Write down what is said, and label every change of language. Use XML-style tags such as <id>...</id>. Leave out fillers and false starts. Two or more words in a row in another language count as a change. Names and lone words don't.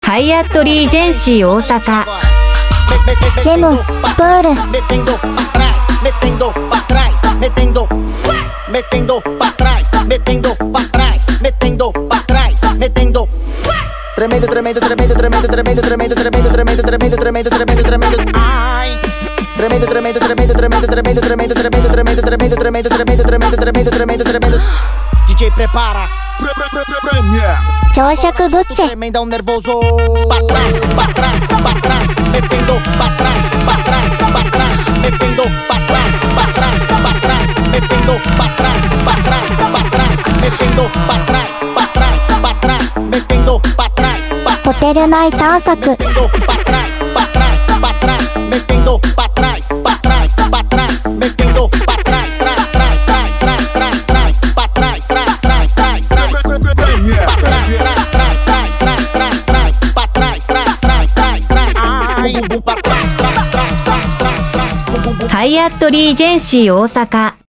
<ja>ハイアットリージェンシー大阪。ジェム、プール。</ja> <pt>Metendo pra trás, metendo pra trás, metendo, metendo pra trás, metendo pra trás, metendo pra trás, metendo. Tremendo, tremendo, tremendo, tremendo, tremendo, tremendo, tremendo, tremendo, tremendo, tremendo, tremendo, tremendo. Ai. Tremendo, tremendo, tremendo, tremendo, tremendo, tremendo, tremendo, tremendo, tremendo, tremendo, tremendo, tremendo, tremendo, tremendo, tremendo. DJ prepara.</pt> <ja>朝食ブッフェ。</ja> <pt>Tremenda um nervoso. Pra trás, pra trás, pra trás, metendo pra trás, pra trás, pra trás, metendo pra trás, pra trás, pra trás, metendo pra trás, pra trás, pra trás, metendo pra trás, pra trás, pra trás, metendo pra trás,</pt> <ja>ホテル内探索。</ja> <pt>metendo pra trás, pra trás, pra trás, metendo pra trás, pra trás, pra trás, metendo pra trás, trás, trás, trás, trás, trás, trás, pra trás, trás, trás, trás, trás, pra trás, trás, trás, trás, trás, trás, trás, pra trás, trás, trás, trás, trás, bum bum pra trás, trás, trás, trás, trás, trás, bum bum bum.</pt> <ja>ハイアットリージェンシー大阪。</ja>